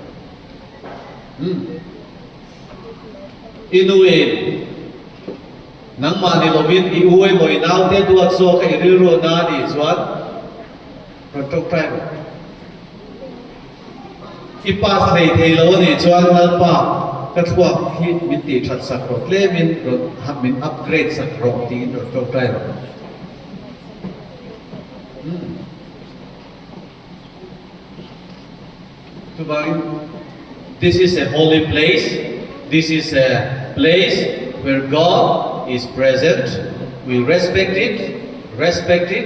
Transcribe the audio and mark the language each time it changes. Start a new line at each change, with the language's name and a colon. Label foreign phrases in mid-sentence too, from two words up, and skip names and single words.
Mizo: inuin nang mani lovin iuwe moi nau te duat so ka iriro na ni chuan rotok trai ipas nei thei lo ni chuan lalpa ka thuak hi min ti that sak ro klemin ro min upgrade sak ro ti rotok trai ro
English: to buy this is a holy place. This is a place where God is present. We respect it.